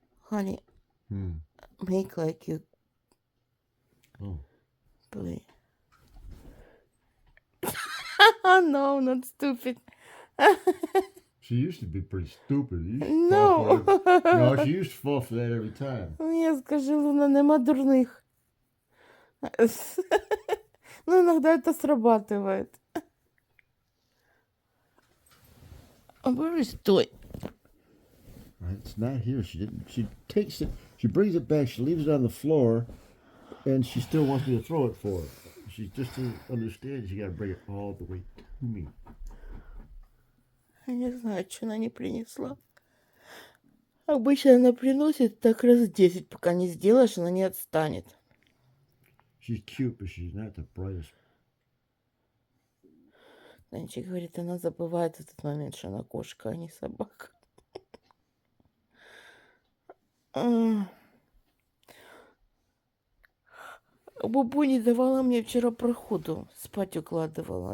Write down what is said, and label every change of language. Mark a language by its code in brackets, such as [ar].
[en] Honey, make like you play. No, not stupid. She used to be pretty stupid. You used to No. fall for that. No, she used to fall for that every time. [ru] Я скажу, Луна, нема дурных. Ну, иногда это срабатывает. [en] А where is toy? It's not here. She didn't. She takes it. She brings it back. She leaves it on the floor, and she still wants me to throw it for her. She just doesn't understand. She got to bring it all the way to me. [ru] Я не знаю, что она не принесла. Обычно она приносит так раз 10, пока не сделаешь, она не отстанет. [en] She's cute, but she's not the brightest. [ru] Танчик говорит, она забывает в этот момент, что она кошка, а не собака. Бабу не давала мне вчера проходу, спать укладывала.